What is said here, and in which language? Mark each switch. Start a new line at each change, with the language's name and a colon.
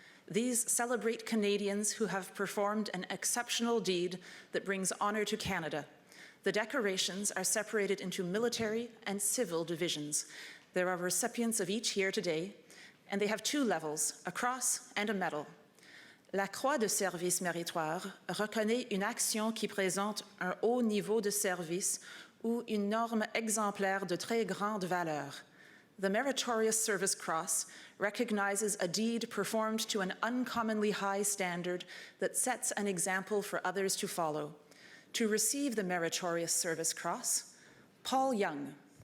English: These celebrate Canadians who have performed an exceptional deed that brings honour to Canada. The decorations are separated into military and civil divisions. There are recipients of each here today, and they have two levels, a cross and a medal.
French: La Croix de Service Méritoire reconnaît une action qui présente un haut niveau de service ou une norme exemplaire de très grande valeur.
English: The Meritorious Service Cross recognizes a deed performed to an uncommonly high standard that sets an example for others to follow. To receive the Meritorious Service Cross, Paul Young.